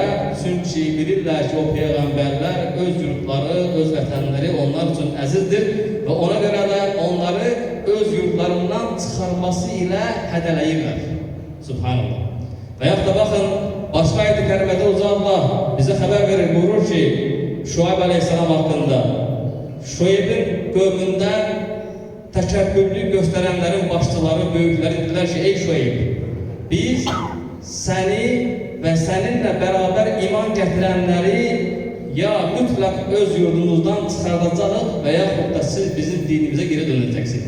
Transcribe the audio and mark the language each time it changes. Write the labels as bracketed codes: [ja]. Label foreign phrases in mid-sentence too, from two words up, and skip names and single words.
[az] Çünkü bilirlər ki o peygamberler öz yurtları, öz vətənləri onlar için əzizdir ve ona göre de onları öz yurtlarından çıkarması ile hədələyirlər. Subhanallah. [tr] Ve yaxud da bakın başka ayet-i kerimede Allah bize haber verir, buyurur ki Şuayb aleyhisselam hakkında. [az] Şuayb'in qövmündən təkəbbürlük göstərənlərin başçıları, böyükləri dedilər ki, ey Şuayb, biz səni və səninlə bərabər iman gətirənləri ya mütləq öz yurdunuzdan çıxardacağıq və yaxud da siz bizim dinimizə geri dönəcəksiniz.